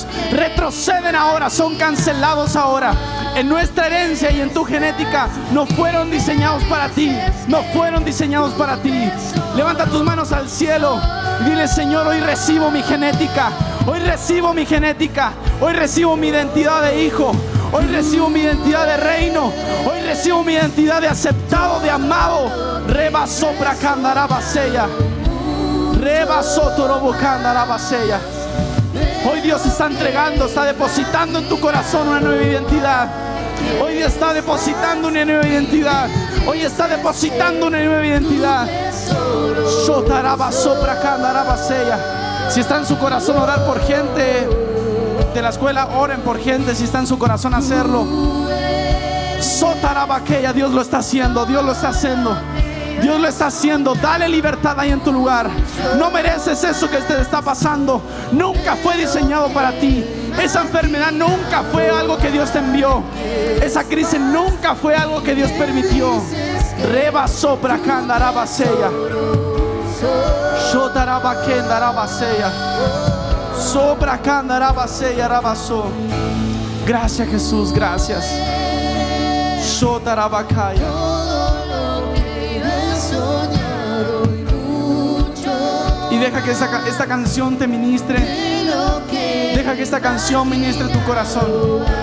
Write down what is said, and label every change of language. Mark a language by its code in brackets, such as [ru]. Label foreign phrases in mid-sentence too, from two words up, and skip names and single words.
[es] Retroceden ahora, son cancelados ahora. En nuestra herencia y en tu genética no fueron diseñados para ti, no fueron diseñados para ti. Levanta tus manos al cielo y dile: Señor, hoy recibo mi genética, hoy recibo mi genética, hoy recibo mi identidad de hijo, hoy recibo mi identidad de reino, hoy recibo mi identidad de aceptado, de amado. Reba sopra candarabaseya, reba sotorobo candarabaseya. Hoy Dios está entregando, está depositando en tu corazón una nueva identidad. Hoy Dios está depositando una nueva identidad. Hoy está depositando una nueva identidad. Si está en su corazón orar por gente de la escuela, oren por gente. Si está en su corazón hacerlo, Dios lo está haciendo. Dios lo está haciendo. Dios lo está haciendo. Dale libertad ahí en tu lugar. No mereces eso que te está pasando. Nunca fue diseñado para ti. Esa enfermedad nunca fue algo que Dios te envió. Esa crisis nunca fue algo que Dios permitió. Reba sopra candarabaseya, shotarabakendarabaseya, sopra candarabaseya rabaso. Gracias, Jesús, gracias. Shotarabakaya. Y deja que esta canción te ministre. Deja que esta canción ministre tu corazón.